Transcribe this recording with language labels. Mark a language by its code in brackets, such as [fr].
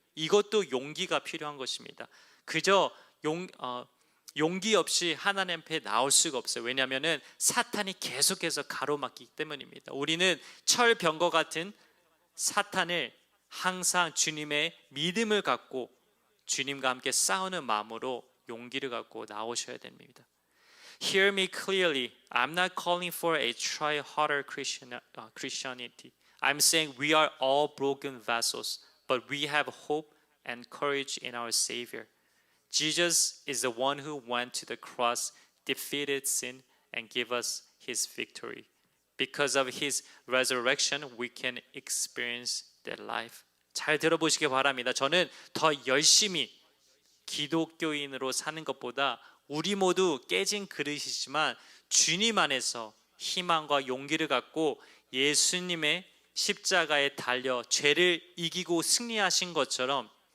[ko] 이것도 용기가 필요한 것입니다. 그저 용기 없이 하나님 앞에 나올 수가 없어요. 왜냐하면 사탄이 계속해서 가로막기 때문입니다. 우리는 철병거 같은 사탄을 항상 주님의 믿음을 갖고 주님과 함께 싸우는 마음으로 용기를 갖고 나오셔야 됩니다. [en] Hear me clearly. I'm not calling for a try harder Christianity. I'm saying we are all broken vessels, but we have hope and courage in our Savior. Jesus is the one who went to the cross, defeated sin, and gave us his victory. Because of his resurrection, we can experience that life. [ko] 잘 들어보시기 바랍니다. 저는 더 열심히 기독교인으로 사는 것보다 우리 모두 깨진 그릇이지만 주님 안에서 희망과 용기를 갖고 예수님의 십자가에 달려 죄를 이기고 승리하신 것처럼